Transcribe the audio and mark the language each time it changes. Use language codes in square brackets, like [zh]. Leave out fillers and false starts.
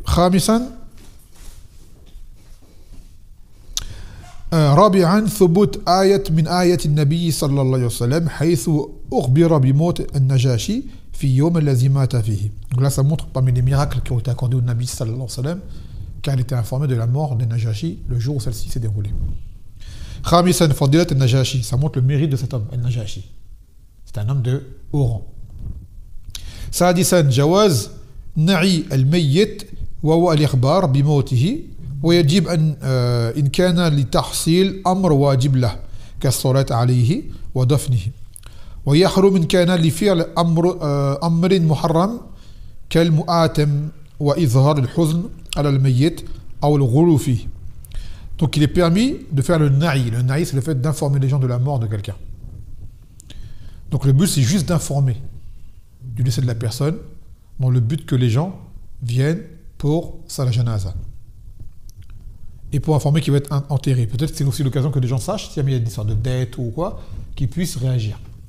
[ar] خامسا رابعا ثبوت آية من آية النبي صلى الله عليه وسلم حيث أخبر بموت النجاشي في يوم الذي مات فيه. [fr] Donc là, ça montre parmi les miracles qui ont été accordés au Nabi sallallahu alayhi wa sallam, car il était informé de la mort de Najashi le jour où celle-ci s'est déroulée. [ar] خامسا فضيلة النجاشي, [fr] ça montre le mérite de cet homme, النجاشي. C'est un homme de haut rang. [ar] سادسا جواز نعي الميت وهو الإخبار بموته ويجب أن إن كان لتحصيل أمر واجب له كالصلاة عليه ودفنه ويحرم إن كان لفعل أمر محرم كالمؤاتم وإظهار الحزن على الميت أو الغلو فيه. [fr] Donc il est permis de faire le na'i. Le na'i, c'est le fait d'informer les gens de la mort de quelqu'un. Donc le but, c'est juste d'informer du décès de la personne, dans le but que les gens viennent pour Salah Janaza. Et pour informer qu'il va être enterré. Peut-être que c'est aussi l'occasion que les gens sachent, s'il y a une histoire de dette ou quoi, qu'ils puissent réagir.